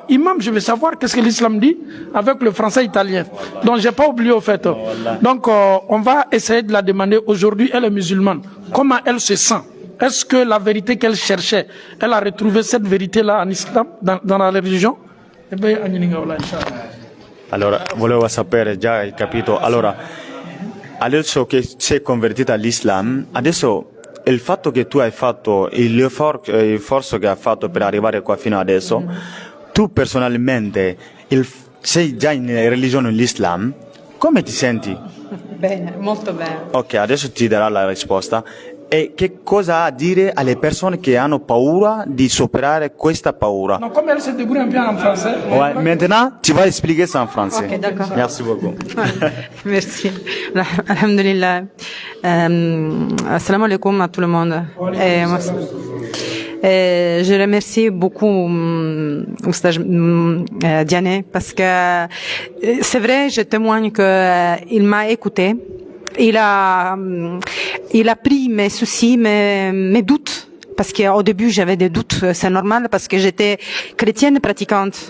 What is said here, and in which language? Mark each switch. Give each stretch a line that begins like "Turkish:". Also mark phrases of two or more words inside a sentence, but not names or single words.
French: Imam, je veux savoir qu'est-ce que l'islam dit avec le français italien. Donc, j'ai pas oublié au fait. Donc, on va essayer de la demander. Aujourd'hui, elle est musulmane. Comment elle se sent? Est-ce que la vérité qu'elle cherchait, elle a retrouvé cette vérité-là en islam, dans la religion? Eh bien,
Italian: allora, volevo sapere, già hai capito. Allora, adesso che sei convertita all'Islam, adesso il fatto che tu hai fatto, il forzo che hai fatto per arrivare qua fino adesso, tu personalmente sei già in religione l'Islam, come ti senti? Bene, molto bene. Ok, adesso ti darà la risposta. E che cosa ha a dire alle persone che hanno paura di superare questa paura?
French: Non, comme elle se débrouille un peu en français. Ouais, maintenant, tu vas expliquer ça en français. Ok, d'accord. Merci beaucoup. Merci.
Arabic: الحمد لله. السلام عليكم
French: à tout le monde. Je remercie beaucoup Oustaz Diané parce que c'est vrai, je témoigne qu'il m'a écouté. Il a pris mes soucis, mes doutes, parce qu'au début j'avais des doutes, c'est normal, parce que j'étais chrétienne pratiquante.